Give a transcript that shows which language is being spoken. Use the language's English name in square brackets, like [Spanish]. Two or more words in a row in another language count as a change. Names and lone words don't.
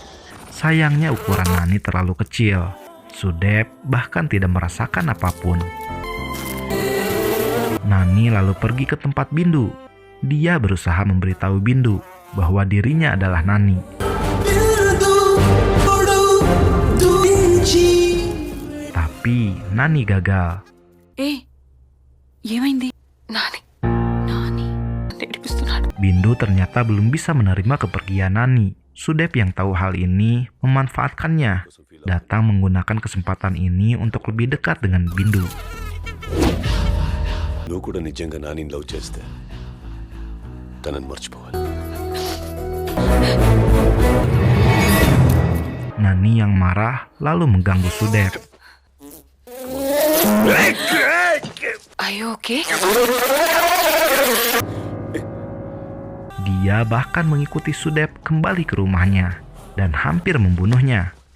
[Indonesian] Sayangnya ukuran Nani terlalu kecil. Sudep bahkan tidak merasakan apapun. Nani lalu pergi ke tempat Bindu. Dia berusaha memberitahu Bindu bahwa dirinya adalah Nani. Tapi Nani gagal. [Telugu] ఏమైంది నాని నాని ఏడిపిస్తున్నాడు. [Indonesian] Bindu ternyata belum bisa menerima kepergian Nani. Sudep yang tahu hal ini memanfaatkannya, datang menggunakan kesempatan ini untuk lebih dekat dengan Bindu. [Telugu] నువ్వు కూడా నిజంగా నానిని లవ్ చేస్తే తనని మర్చిపోవాలి. [Indonesian] Nani yang marah lalu mengganggu Sudep. Ayo, oke? Dia bahkan mengikuti Sudep kembali ke rumahnya dan hampir membunuhnya.